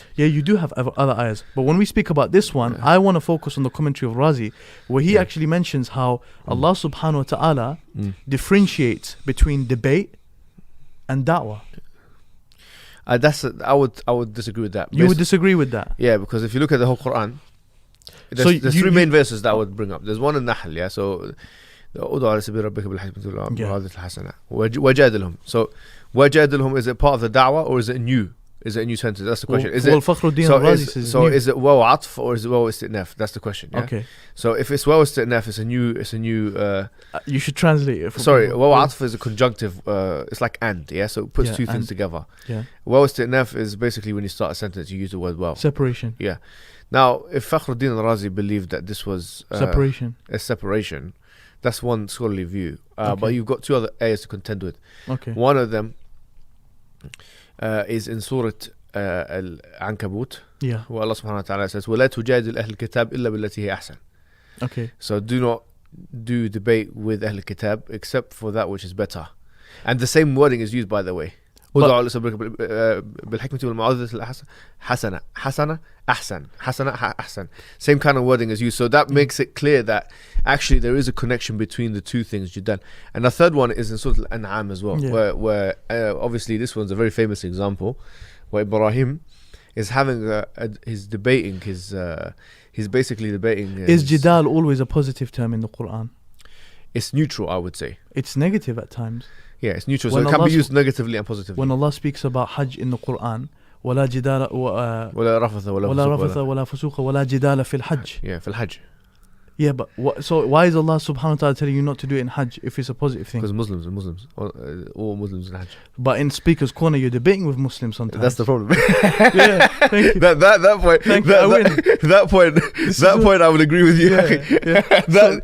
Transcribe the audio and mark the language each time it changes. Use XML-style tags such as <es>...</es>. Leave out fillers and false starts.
<en>Yeah, you do have other ayahs. But when we speak about this one, I want to focus on the commentary of Razi, where he actually mentions how Allah subhanahu wa ta'ala differentiates between debate and da'wah. I would disagree with that. You would disagree with that? Yeah, because if you look at the whole Quran, there's three main verses that I would bring up. There's one in Nahl, yeah.</en> <ar>So, ادعوا على سبيل ربك بالحكمة والموعظة الحسنة وجادلهم.</ar> <en>So, وجادلهم, is it part of the da'wah or is it new? Is it a new sentence? That's the question. Is it waw atf or is it waw istitnaf? That's the question. Yeah? Okay. So if it's waw istitnaf, it's a new. You should translate it. Sorry, waw atf is a conjunctive. It's like and. Yeah. So it puts two things together. Yeah. Waw istitnaf is basically when you start a sentence, you use the word waw. Separation. Yeah. Now, if Fakhruddin al-Razi believed that this was a separation, that's one scholarly view. But you've got two other areas to contend with. Okay. One of them is in Surah Al-Ankabut. Yeah. Where Allah subhanahu wa ta'ala says,</en> <ar>وَلَا تُجَادِلْ أَهْلِ الْكِتَابِ إِلَّا بِالَّتِي هِيَ أَحْسَنُ.</ar> <en>Okay. So do not do debate with Ahl al-Kitab except for that which is better. And the same wording is used, by the way.</en> <ar>بالحكمة والموعظة الحسنة.</ar> <en>Same kind of wording is used. So that makes it clear that actually there is a connection between the two things you've done. And the third one is in Surah Al-An'am as well, where obviously this one's a very famous example, where Ibrahim is having he's basically debating. Is jidal always a positive term in the Quran? It's neutral, I would say. It's negative at times. Yeah, it's neutral, so it can be used negatively and positively. When Allah speaks about Hajj in the Quran,</en> <ar>ولا جدال ولا رفث ولا فسوق ولا جدال في الحج.</ar> <en>Yeah,</en> <ar>في الحج.</ar> <en>Yeah, but so why is Allah subhanahu wa ta'ala telling you not to do it in Hajj if it's a positive thing? Because Muslims, all Muslims in Hajj. But in Speaker's Corner, you're debating with Muslims sometimes. That's the problem. Yeah, thank you. That point. Thank you, I win. That point, I would agree with you. Yeah.</en>